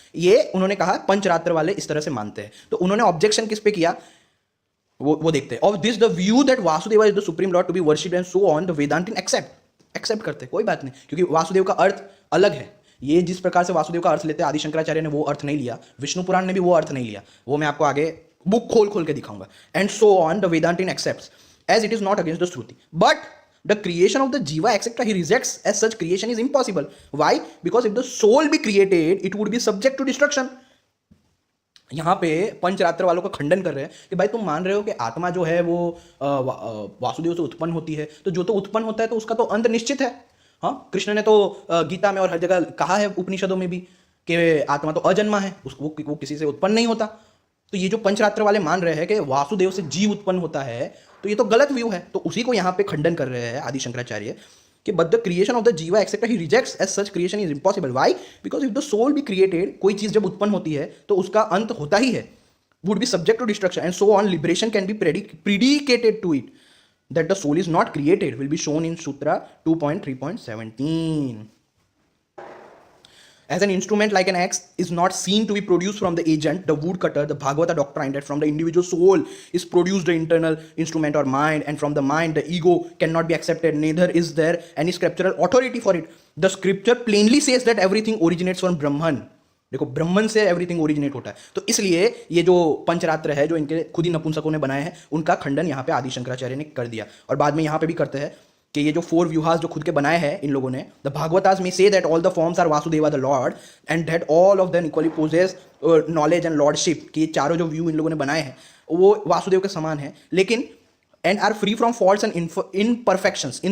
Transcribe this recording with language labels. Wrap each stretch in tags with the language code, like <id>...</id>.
<hi>ये उन्होंने कहा पंचरात्र वाले इस तरह से मानते हैं। तो उन्होंने ऑब्जेक्शन किस पे किया वो देखते हैं।</hi> <en>of this the view that Vasudeva is the supreme lord to be worshipped and so on, the Vedantin accept</en> <hi>करते हैं, कोई बात नहीं, क्योंकि वासुदेव का अर्थ अलग है। ये जिस प्रकार से वासुदेव का अर्थ लेते हैं, आदि शंकराचार्य ने वो अर्थ नहीं लिया, विष्णु पुराण ने भी वो अर्थ नहीं लिया, वो मैं आपको आगे बुक खोल के दिखाऊंगा।</hi> <en>And so on the Vedantin accepts as it is not against the Shruti, but the creation of the jiva etc he rejects, as such creation is impossible. Why? Because if the soul be created it would be subject to destruction.</en> <hi>यहाँ पे पंचरात्र वालों का खंडन कर रहे हैं कि भाई तुम मान रहे हो कि आत्मा जो है वो वासुदेव से उत्पन्न होती है, तो जो तो उत्पन्न होता है तो उसका तो अंत निश्चित है। हाँ, कृष्ण ने तो गीता में और हर जगह कहा है, उपनिषदों में भी, कि आत्मा तो अजन्मा है, वो किसी से उत्पन्न नहीं होता। तो ये जो पंचरात्र वाले मान रहे हैं कि वासुदेव से जीव उत्पन्न होता है, तो ये तो गलत व्यू है। तो उसी को यहाँ पे खंडन कर रहे हैं आदि शंकराचार्य कि</hi> <en>But the creation of the jiva etcetera he rejects, as such creation is impossible. Why? Because if the soul be created,</en> <hi>कोई चीज जब उत्पन्न होती है तो उसका अंत होता ही है,</hi> <en>Would be subject to destruction and so on, liberation can be predicated to it, that the soul is not created will be shown in sutra 2.3.17. As an instrument like an axe is not seen to be produced from the agent, the woodcutter, the Bhagavata doctrine that from the individual soul is produced the internal instrument or mind, and from the mind the ego cannot be accepted, neither is there any scriptural authority for it. The scripture plainly says that everything originates from Brahman.</en> <hi>देखो, ब्रह्मन से</hi> <en>everything originate</en> <hi>होता है। तो इसलिए ये जो पंचरात्र है, जो इनके खुद ही नपुंसकों ने बनाए हैं, उनका खंडन यहाँ पे आदि शंकराचार्य ने कर दिया। और बाद में यहाँ पे भी करते हैं कि ये जो 4 व्यूहास जो खुद के बनाए हैं इन लोगों ने, द भागवतास में say</hi> <en>that all the forms are Vasudeva the lord and that all of them equally possess knowledge and lordship,</en> <hi>कि ये चारों जो व्यू इन लोगों ने बनाए हैं वो वासुदेव के समान है, लेकिन</hi> <en>And are free from faults and imperfections.</en>